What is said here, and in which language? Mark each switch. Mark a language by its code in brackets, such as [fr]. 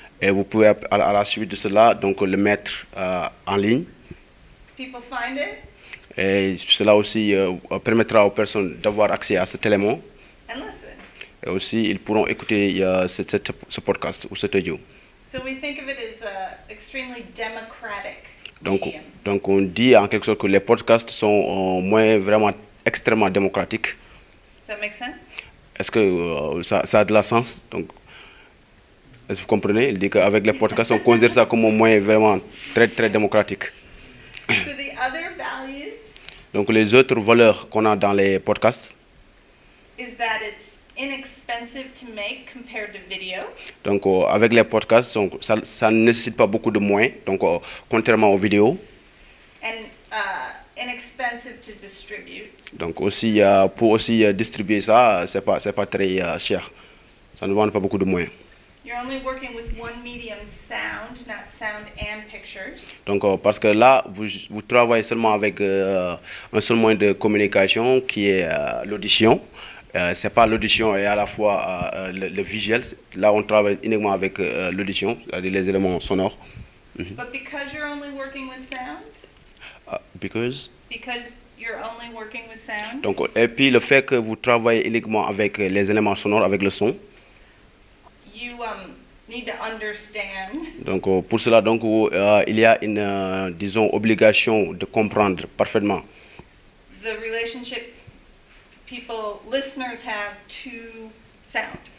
[fr] et vous pouvez à la suite de cela donc le mettre en ligne. [en] people find it, [fr] Et cela aussi permettra aux personnes d'avoir accès à cet élément. [en] and listen. [fr] Et aussi ils pourront écouter ce podcast ou cet audio. [en] So we think of it as a extremely democratic [fr] Donc, [en] medium. [fr] donc on dit en quelque sorte que les podcasts sont vraiment extrêmement démocratiques. [en] Does that make sense? [fr] Est-ce que ça a de la sens? Donc, est-ce que vous comprenez? Il dit qu'avec les podcasts, on considère ça comme un moyen vraiment très, très démocratique. [en] So the other values [fr] Donc, les autres valeurs qu'on a dans les podcasts, [en] is that it's inexpensive to make compared to video. [fr] donc avec les podcasts, ça ne nécessite pas beaucoup de moyens, donc contrairement aux vidéos. [en] And inexpensive to distribute. [fr] Donc aussi, pour aussi distribuer ça, c'est pas très cher. Ça ne demande pas beaucoup de moyens. [en] You're only working with one medium, sound, not sound and pictures. [fr] Donc parce que là, vous travaillez seulement avec un seul moyen de communication qui est l'audition. C'est pas l'audition et à la fois le visuel. Là, on travaille uniquement avec l'audition, c'est-à-dire les éléments sonores. [en] But because you're only working with sound, Because you're only working with sound, [fr] Donc, et puis le fait que vous travaillez uniquement avec les éléments sonores, avec le son. [en] you need to understand [fr] Donc pour cela, donc, il y a une, disons, obligation de comprendre parfaitement [en] the relationship listeners have to sound.